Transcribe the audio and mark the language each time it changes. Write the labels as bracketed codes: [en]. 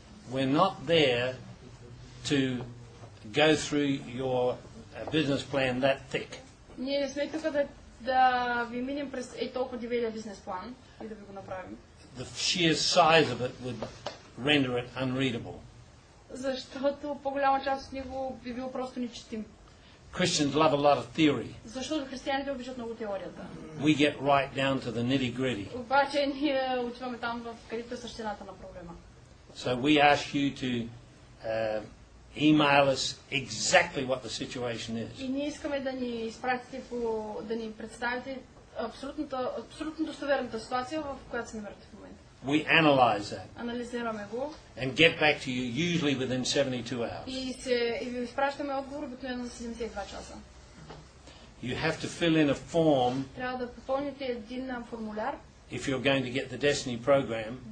[en] We're not there to go through your business plan that thick. [bg] Ние не сме тук да ви минем през толкова дебелия бизнес план и да ви го направим. [en] The sheer size of it would render it unreadable. [bg] Защото по-голяма част от него би бил просто нечетим. [en] Christians love a lot of theory. [bg] Защото християните обичат много теорията. [en] We get right down to the nitty-gritty. [bg] Обаче ние отиваме там, където е същината на проблема. [en] So we ask you to email us exactly what the situation is. [bg] И ние искаме да ни изпратите да ни представите абсолютно достоверната ситуация, в която се намирате в момента. [en] We analyze that. [bg] Анализираме го. [en] And get back to you usually within 72 hours. [bg] И ви изпращаме отговор обикновено за 72 часа. [en] You have to fill in a form. [bg] Трябва да попълните един формуляр. [en] If you're going to get the Destiny program.